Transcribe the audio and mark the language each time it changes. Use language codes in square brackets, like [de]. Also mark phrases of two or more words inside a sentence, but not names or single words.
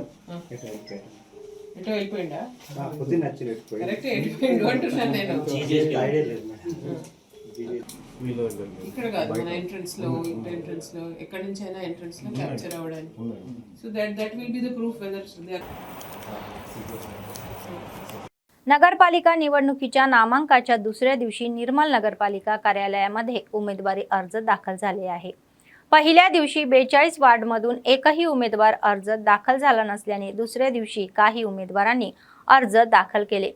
[te] ఎటో వెళ్ళిపోయిందా? పొద్దున్న వచ్చి కరెక్ట్ వెళ్ళిపోయిండు అంటున్నాను నేను. ఐడియా లేదు మేడం. ఇక్కడ కాదు, మన ఎంట్రన్స్ లో ఎక్కడి నుంచి అయినా ఎంట్రన్స్ లో క్యాప్చర్ అవ్వడానికి. [en] So that will be the proof whether [mr] नगरपालिका निवडणुकीच्या नामांकाच्या दुसऱ्या दिवशी निर्मल नगरपालिका कार्यालयामध्ये उमेदवारी अर्ज दाखल झाले आहे. पहिल्या दिवशी 42 वार्डमधून एकही उमेदवार अर्ज दाखल झाला नसल्याने दुसऱ्या दिवशी काही उमेदवारांनी अर्ज दाखल केले.